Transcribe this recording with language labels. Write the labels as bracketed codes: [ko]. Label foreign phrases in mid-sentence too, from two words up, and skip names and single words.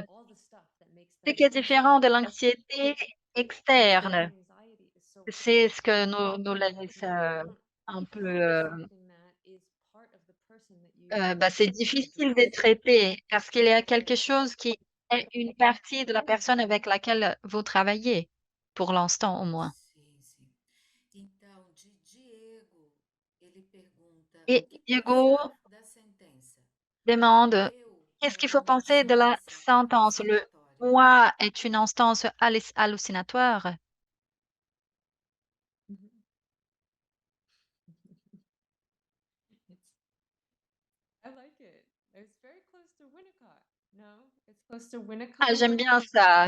[fr] Ce qui est différent de l'anxiété externe, c'est ce que nous laisse un peu, c'est difficile de traiter parce qu'il y a quelque chose qui est une partie de la personne avec laquelle vous travaillez, pour l'instant au moins. [pt] Sim, sim. Então, de Diego, ele pergunta o [fr] Et [pt] que [fr] Diego [pt] pensar da sentença. [fr] demande, [pt] Eu, [fr] qu'est-ce qu'il [pt] como [fr] faut [pt] uma [fr] penser de la [pt] simulação [fr] sentence? Le [pt] alucinatória. [fr] moi est une instance hallucinatoire. Ah, j'aime bien ça.